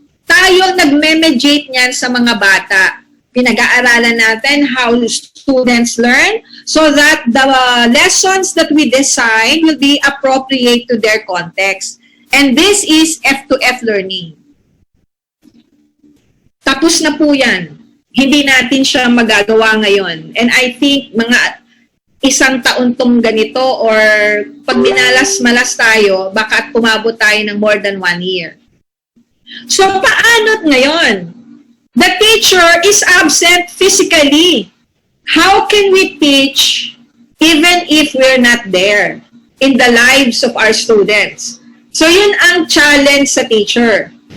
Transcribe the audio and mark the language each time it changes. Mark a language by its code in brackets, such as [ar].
[tl] Tayo nag-mediate niyan sa mga bata. Pinag-aaralan natin [en] how students learn so that the lessons that we design will be appropriate to their context. And this is F2F learning. [tl] Tapos na po yan. Hindi natin siya magagawa ngayon. [en] And I think [tl] mga isang taon tong ganito or pag minalas-malas tayo, baka pumabot tayo ng [en] more than 1 year. [tl] So, paano't ngayon? [en] The teacher is absent physically. How can we teach even if we're not there in the lives of our students? [tl] So, yun ang challenge sa teacher.